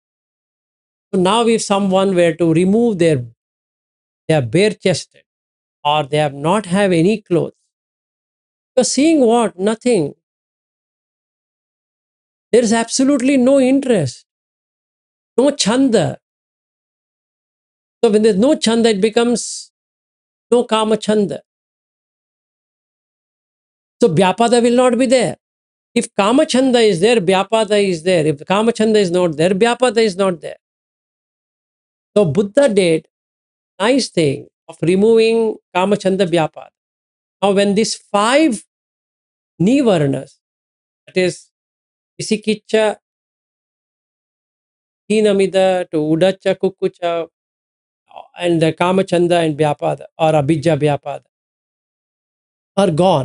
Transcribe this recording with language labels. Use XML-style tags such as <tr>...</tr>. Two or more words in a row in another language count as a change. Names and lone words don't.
<en>So now if someone were to remove they are bare chested or they have not have any clothes, you're seeing what? Nothing. There is absolutely no interest, no chanda. So when there's no chanda, it becomes no</en> <pi>kama chanda.</pi> <en>So vyapada will not be there. If</en> <pi>kama chanda</pi> <en>is there, vyapada is there. If</en> <pi>kama chanda</pi> <en>is not there, vyapada is not there. So Buddha did nice thing of removing</en> <pi>kama chanda vyapada.</pi> <en>Now when these 5 nivarnas, that is</en> <pi>Visikicha, Hinamida to Udacha, Kukucha,</pi> <en>and the Kamachanda and Vyapada or</en> <pi>Abhijja Vyapada</pi> <en>are gone.</en>